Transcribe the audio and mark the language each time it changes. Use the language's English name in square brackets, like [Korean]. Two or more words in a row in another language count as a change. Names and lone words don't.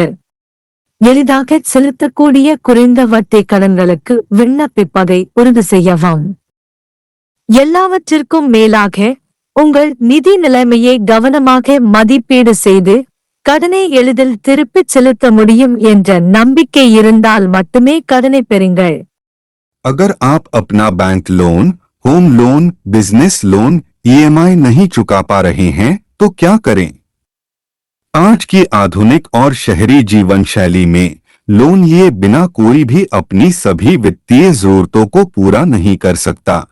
[Tamil] எளிதாக செலுத்தக்கூடிய குறைந்த வட்டி கடன்களுக்கு விண்ணப்பிப்பதை உறுதி செய்யவும். எல்லாவற்றிற்கும் மேலாக உங்கள் நிதி நிலைமையை கவனமாக மதிப்பீடு செய்து கடனை எளிதில் திருப்பிச் செலுத்த முடியும் என்ற நம்பிக்கை இருந்தால் மட்டுமே கடனை பெறுங்கள். [Hindi] अगर आप अपना [English] bank loan, home loan, business loan, EMI [Hindi] नहीं चुका पा रहे हैं तो क्या करें? आज की आधुनिक और शहरी जीवन शैली में लोन लिए बिना कोई भी अपनी सभी वित्तीय जरूरतों को पूरा नहीं कर सकता।